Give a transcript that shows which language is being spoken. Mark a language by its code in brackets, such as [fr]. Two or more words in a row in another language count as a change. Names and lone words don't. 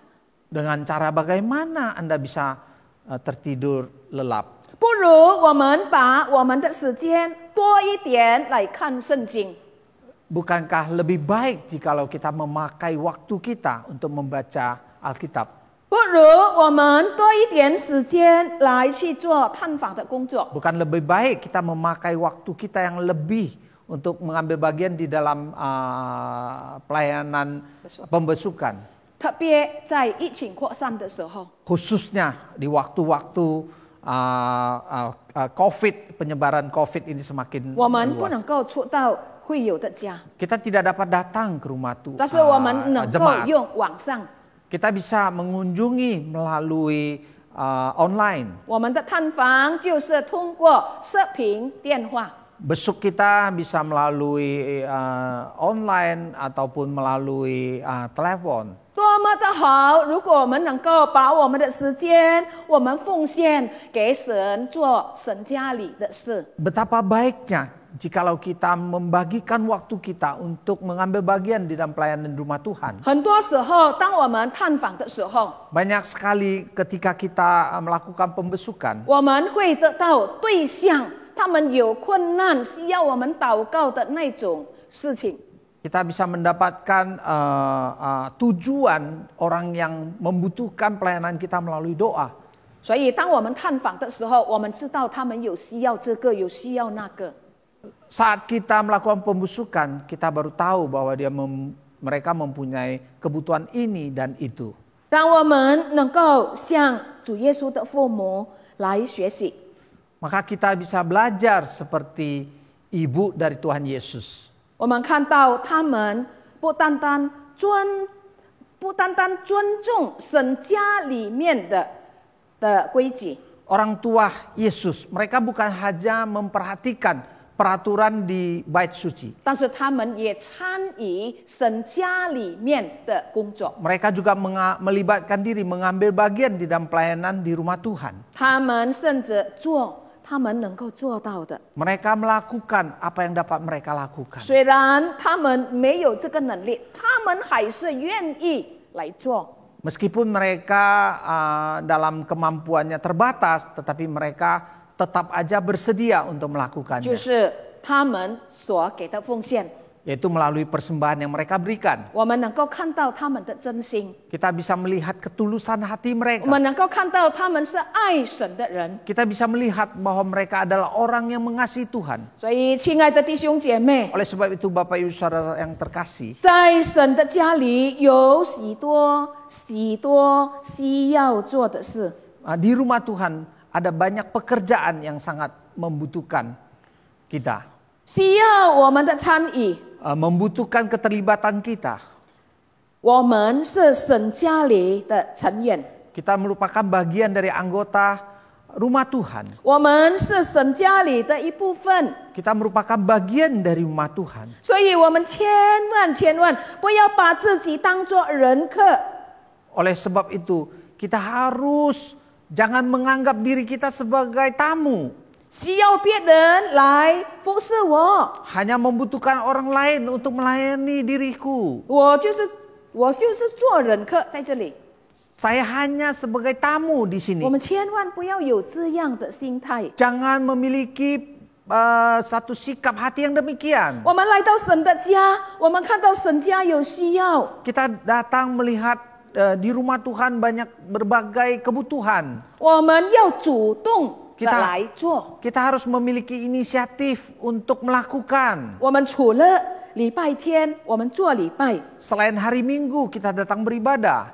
[id] dengan cara bagaimana Anda bisa tertidur lelap? [zh] 不如我们把我们的时间多一点来看圣经。 [id] Bukankah lebih baik jikalau kita memakai waktu kita untuk membaca Alkitab? [zh] 不如我们多一点时间来去做探访的工作。 [id] Bukan lebih baik kita memakai waktu kita yang lebih untuk mengambil bagian di dalam pelayanan pembesukan. [zh] 特别在疫情扩散的时候， [id] Khususnya di waktu-waktu COVID, penyebaran COVID ini semakin [zh] 我们不能 [id] meluas. [zh] 够出到会友的家， [id] Kita tidak dapat datang ke rumah [zh] 但是我们能够 [id] jemaat. [zh] 用网上 [id] Kita bisa mengunjungi melalui online. [zh] 我们的探访就是通过视频电话。 [id] Besuk kita bisa melalui online ataupun melalui telepon. [zh] 多么的好！如果我们能够把我们的时间，我们奉献给神做神家里的事。 [id] Betapa baiknya jikalau kita membagikan waktu kita untuk mengambil bagian di dalam pelayanan rumah Tuhan. [zh] 很多时候，当我们探访的时候， [id] Banyak sekali ketika kita melakukan pembesukan, [zh] 我们会得到对象，他们有困难需要我们祷告的那种事情。 [id] kita bisa mendapatkan tujuan orang yang membutuhkan pelayanan kita melalui doa. [zh] 所以，当我们探访的时候，我们知道他们有需要这个，有需要那个。 [id] Saat kita melakukan pembusukan, kita baru tahu bahwa mereka mempunyai kebutuhan ini dan itu. [zh] 让我们能够向主耶稣的父母来学习。 [id] Maka kita bisa belajar seperti ibu dari Tuhan Yesus. [zh] 我们看到他们不单单尊重神家里面的规矩， [id] Orang tua Yesus, mereka bukan hanya memperhatikan peraturan di bait suci. [zh] 但是他们也参与神家里面的工作。 [id] Mereka juga melibatkan diri, mengambil bagian di dalam pelayanan di rumah Tuhan. [zh] 他们甚至做他们能够做到的。 [id] Mereka melakukan apa yang dapat mereka lakukan. [zh] 虽然他们没有这个能力，他们还是愿意来做。 [id] Meskipun mereka dalam kemampuannya terbatas, tetapi mereka tetap aja bersedia untuk [zh] 就 [id] melakukannya. [zh] 是他们所给的奉献， [id] Yaitu melalui persembahan yang mereka berikan. [zh] 我们能够看到他们的真心， [id] Kita bisa melihat ketulusan hati [zh] 我 [id] mereka. [zh] 们能够看到他们是爱神的人。 [id] Kita bisa melihat bahwa mereka adalah orang yang mengasihi Tuhan. [zh] 所以，亲爱的弟兄姐妹， [id] Oleh sebab itu Bapak Ibu Saudara yang terkasih, [zh] 在神的家里有许多需要做的事。 [id] di rumah Tuhan ada banyak pekerjaan yang sangat membutuhkan kita. [zh] 需要我们的参与。 [id] Membutuhkan keterlibatan kita. [zh] 我们是神家里的成员， [id] Kita merupakan bagian dari anggota rumah Tuhan. [zh] 我们是神家里的一部分。 [id] Kita merupakan bagian dari rumah Tuhan. [zh] 所以，我们千万不要把自己当作人客。 [id] Oleh sebab itu, kita harus jangan menganggap diri kita sebagai tamu. [zh] 需要别人来服侍我， [id] Hanya membutuhkan orang lain untuk melayani diriku. [zh] 我就是做人客在这里。 [id] Saya hanya sebagai tamu di [zh] 我 [id] sini. [zh] 们千万不要有这样的心态。 [id] Jangan memiliki satu sikap hati yang demikian. [zh] 我们来到神的家，我们看到神家有需要， [id] Kita datang melihat di rumah Tuhan banyak berbagai kebutuhan. [zh] 我们要主动的 [id] Kita [zh] 来做。 [id] Kita harus memiliki inisiatif untuk melakukan. [zh] 我们除了礼拜天，我们做礼拜， [id] Selain hari Minggu kita datang beribadah.